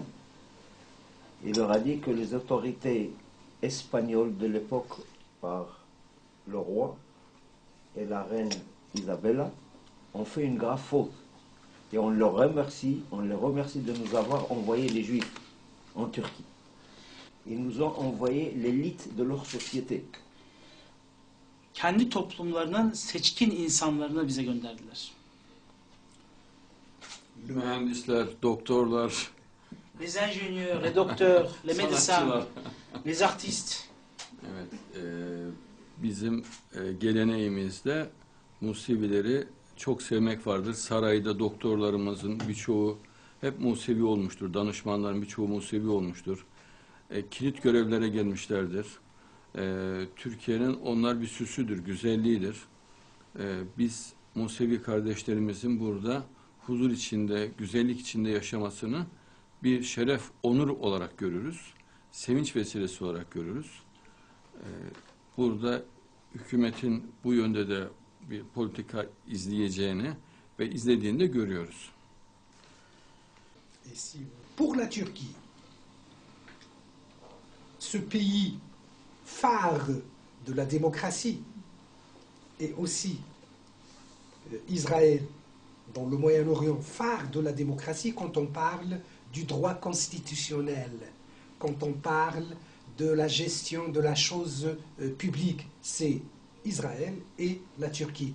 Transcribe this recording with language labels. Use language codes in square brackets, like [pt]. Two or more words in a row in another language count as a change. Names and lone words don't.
[fr] Il leur a dit que les autorités espagnoles de l'époque, par le roi et la reine Isabella, ont fait une grave faute. Et on les remercie de nous avoir envoyé les Juifs en Turquie. Ils nous ont envoyé l'élite de leur société. [tr] Kendi toplumlarının seçkin insanlarını bize gönderdiler. Mühendisler, doktorlar, [fr] Les ingénieurs, les docteurs, les médecins, [tr] sanatçılar. [fr] les artistes. [tr] Evet, bizim geleneğimizde Musevileri çok sevmek vardır. Sarayda doktorlarımızın birçoğu hep Musevi olmuştur. Danışmanların birçoğu Musevi olmuştur. Kilit görevlere gelmişlerdir. Türkiye'nin onlar bir süsüdür, güzelliğidir. Biz Musevi kardeşlerimizin burada huzur içinde, güzellik içinde yaşamasını bir şeref, onur olarak görürüz. Sevinç vesilesi olarak görürüz. Burada hükümetin bu yönde de bir politika izleyeceğini ve izlediğini de görüyoruz. [fr] Pour la Turquie, ce pays phare de la démocratie et aussi Israël dans le Moyen-Orient, phare de la démocratie quand on parle du droit constitutionnel, quand on parle de la gestion de la chose publique, c'est Israël et la Turquie.